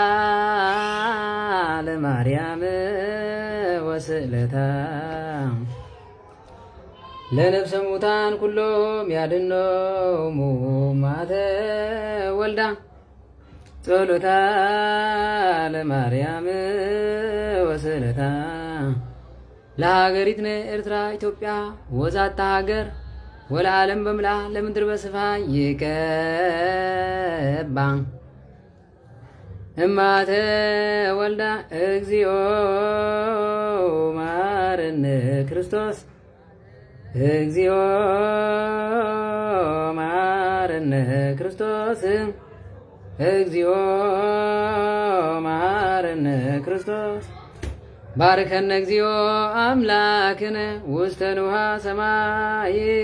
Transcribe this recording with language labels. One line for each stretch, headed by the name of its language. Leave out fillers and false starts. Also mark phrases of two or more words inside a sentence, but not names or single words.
Geez: ለማርያም ወስእለታ ለነፍሰ ሙታን ኩሎም ያድኅኖሙ ማተ ወልዳ ጸሎታ ለማርያም ወስእለታ ለሀገሪትነ ኤርትራ ኢትዮጵያ ወዛታ ሀገር ወለዓለም በምልአ ለምድር በስፋ ይቀባ እማተ ወልዳ እግዚኦ ማረነ ክርስቶስ እግዚኦ ማረነ ክርስቶስ እግዚኦ ማረነ ክርስቶስ ባርከነ እግዚኦ አምላክነ ውስተ ንውሃ ሰማይ